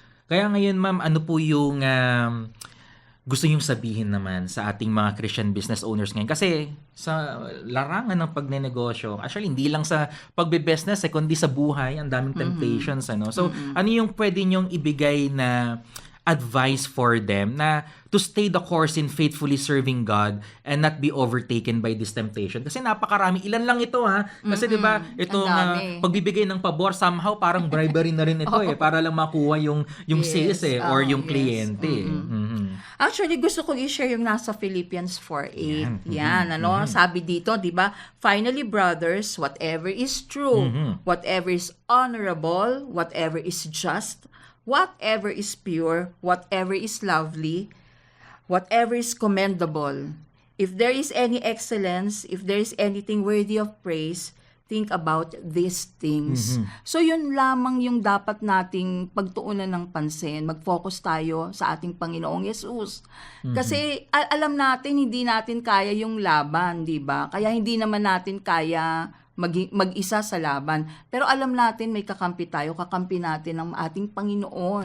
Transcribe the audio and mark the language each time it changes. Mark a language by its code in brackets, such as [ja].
[tl] Kaya ngayon, ma'am, ano po yung gusto nyong sabihin naman sa ating mga Christian business owners ngayon? Kasi sa larangan ng pagnenegosyo, actually, hindi lang sa pagbe-business, kundi sa buhay, ang daming temptations. So, ano yung pwede nyong ibigay na [en] advice for them [tl] na [en] to stay the course in faithfully serving God and not be overtaken by this temptation? [tl] Kasi napakarami. Ilan lang ito ha? Kasi 'di ba, itong dami. pagbibigay ng pabor somehow parang bribery na rin ito para lang makuha yung [en] Yes. sales or yung Yes. [tl] kliyente. Mhm. Actually, gusto kong i-share yung nasa Philippians 4:8. Yan. Yan, sabi dito, 'di ba? [en] Finally, brothers, whatever is true, whatever is honorable, whatever is just, whatever is pure, whatever is lovely, whatever is commendable, if there is any excellence, if there is anything worthy of praise, think about these things. [tl] So yun lamang yung dapat nating pagtuunan ng pansin. Mag-focus tayo sa ating Panginoong Yesus. Kasi alam natin hindi natin kaya yung laban, 'di ba? Kaya hindi naman natin kaya mag-isa sa laban. Pero alam natin may kakampi tayo, kakampi natin ang ating Panginoon.